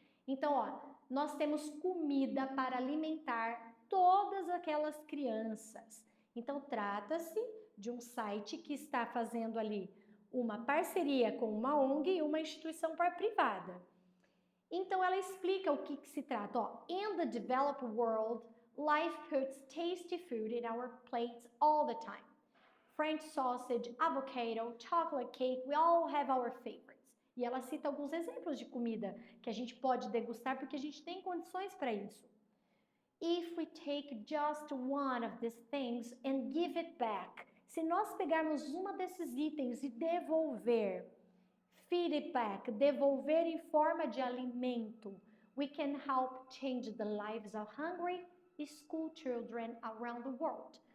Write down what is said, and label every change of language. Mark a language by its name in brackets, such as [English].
[Portuguese] Então, ó, nós temos comida para alimentar todas aquelas crianças. Então, trata-se de um site que está fazendo ali uma parceria com uma ONG e uma instituição privada. Então, ela explica o que se trata. [English] Ó, in the developed world, life puts tasty food in our plates all the time. French sausage, avocado, chocolate cake, we all have our favorites. [Portuguese] E ela cita alguns exemplos de comida que a gente pode degustar porque a gente tem condições para isso. [English] If we take just one of these things and give it back, [Portuguese] se nós pegarmos uma desses itens e devolver, [English] feed it back, [Portuguese] devolver em forma de alimento, [English] we can help change the lives of hungry school children around the world.